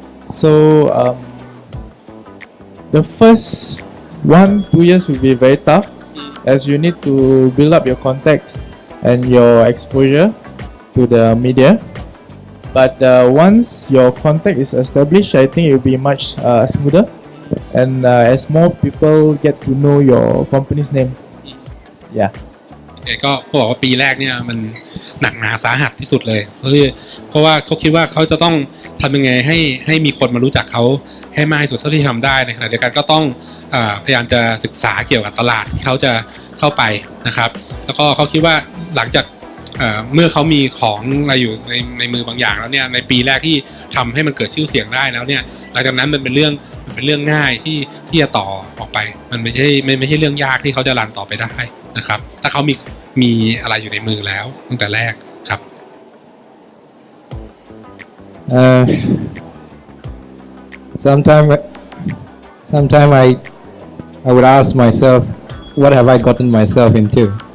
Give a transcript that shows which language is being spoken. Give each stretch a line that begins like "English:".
English: So the first 1-2 years will be very tough, as you need to build up your contacts and your exposure to the media. But once your contact is established, I think it will be much smoother. And as more people get to know your company's name, yeah.
Thai: ก็บอกว่าปีแรกเนี่ยมันหนักหนาสาหัสที่สุดเลยเพราะว่าเขาคิดว่าเขาจะต้องทำยังไงให้มีคนมารู้จักเขาให้มากที่สุดเท่าที่ทำได้ในขณะเดียวกันก็ต้องพยายามจะศึกษาเกี่ยวกับตลาดที่เขาจะเข้าไปนะครับแล้วก็เขาคิดว่าหลังจาก เมื่อเขามีของอะไรอยู่ในมือบางอย่างแล้วเนี่ยในปีแรกที่ทำให้มันเกิดชื่อเสียงได้แล้วเนี่ยหลังจากนั้นมันเป็นเรื่องง่ายที่จะต่อออกไปมันไม่ใช่เรื่องยากที่เขาจะรันต่อไปได้นะครับถ้าเขามีอะไรอยู่ในมือแล้วตั้งแต่แรกครับ
English: Sometime I would ask myself, what have I gotten myself into?